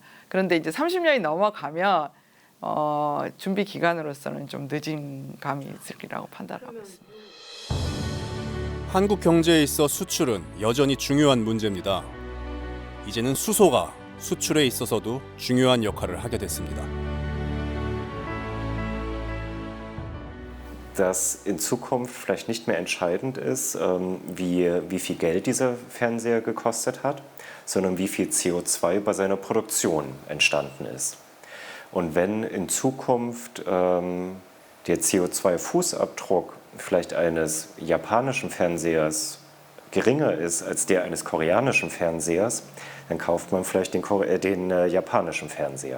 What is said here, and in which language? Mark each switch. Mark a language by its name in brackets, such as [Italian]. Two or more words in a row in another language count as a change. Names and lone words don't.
[Korean] 그런데 이제 30년이 넘어가면 준비 기간으로서는 좀 늦은 감이 있으리라고 판단하고 있습니다. 한국 경제에 있어 수출은 여전히 중요한 문제입니다. 이제는 수소가 수출에 있어서도 중요한 역할을 하게 됐습니다. [German] Dass in Zukunft vielleicht nicht mehr entscheidend ist, wie viel Geld dieser Fernseher gekostet hat, sondern wie viel CO2 bei seiner Produktion entstanden ist. Und wenn in Zukunft der CO2-Fußabdruck vielleicht eines japanischen Fernsehers geringer ist als der eines koreanischen Fernsehers, dann kauft man vielleicht den japanischen Fernseher.